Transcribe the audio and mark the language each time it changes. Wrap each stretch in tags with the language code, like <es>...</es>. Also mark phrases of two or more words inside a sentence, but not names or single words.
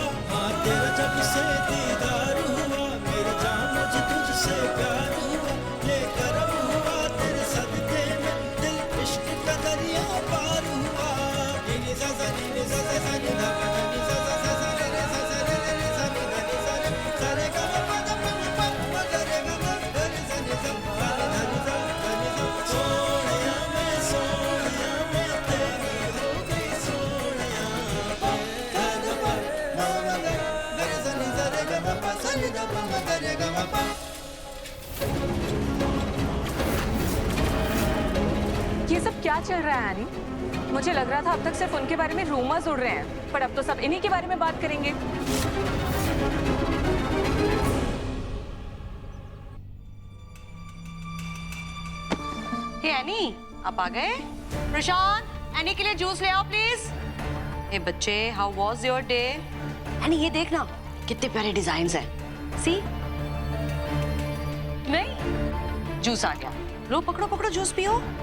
<hi>हाँ तेरा जब से दीदार हुआ मेरी जान मुझे तुझसे प्यार हुआ, ये करम हुआ तेरे सदके में, दिल इश्क का दरिया पार हुआ। नी सा सा नी सा सा सा नी धा धा नी सा सा सा सा रे रे सा सा रे रे रे सा नी धा नी सा रे सा रे गा मा पा दा पा नी पा मा गा रे गा मा गा रे सा नी सा सा नी धा नी सा धा नी सा। सोनिया मैं तेरी हो गई सोनिया, गा गा पा मा मा गा गा रे सा नी सा रे गा मा पा सा नी धा पा मा गा रे गा मा पा। ये सब क्या चल रहा है एनी? मुझे लग रहा था अब तक सिर्फ उनके बारे में रूमर्स उड़ रहे हैं, पर अब तो सब इन्हीं के बारे में बात करेंगे। हे एनी, आप आ गए? प्रशांत, एनी के लिए जूस ले आओ प्लीज। हे बच्चे,</hi> <en>How was your day?</en> <hi>एनी ये देखना कितने प्यारे डिजाइन्स हैं। सी? नहीं? जूस आ गया। लो पकड़ो पकड़ो, जूस पियो।</hi>